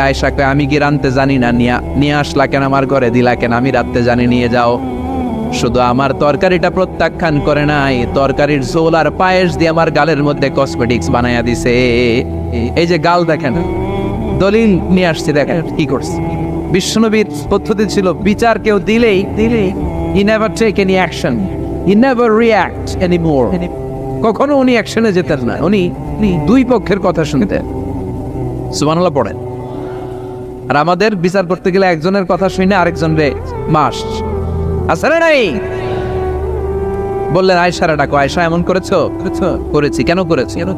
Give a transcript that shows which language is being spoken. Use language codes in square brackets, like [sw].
[bn] আয়েশাকে আমি কি রাঁধতে জানি না, নিয়ে আসলা কেন আমার ঘরে, দিলা কেন? আমি রাঁধতে জানি, নিয়ে যাও। শুধু আমার তরকারিটা প্রত্যাখ্যান করে নাই, তরকারির ঝোল আর পায়েস দিয়ে আমার গালের মধ্যে কসমেটিক্স বানাইয়া দিছে। এই যে গাল দেখেন, দলিল নিয়ে আসছে, দেখেন কি করছে। বিশ্বনবীর পদ্ধতি ছিল, বিচার কেউ দিলেই [en] he never take any action, he never react anymore। [bn] কখনো উনি অ্যাকশনে যেতেন না, উনি দুই পক্ষের কথা শুনতেন। সুবহানাল্লাহ পড়েন। আর আমাদের বিচার করতে গেলে একজনের কথা শুনে আরেকজনরে মাস আসলে নাই। বললেন আয়েশারে ডাকো। আয়েশা, এমন করেছো? করেছি। কেন করেছি?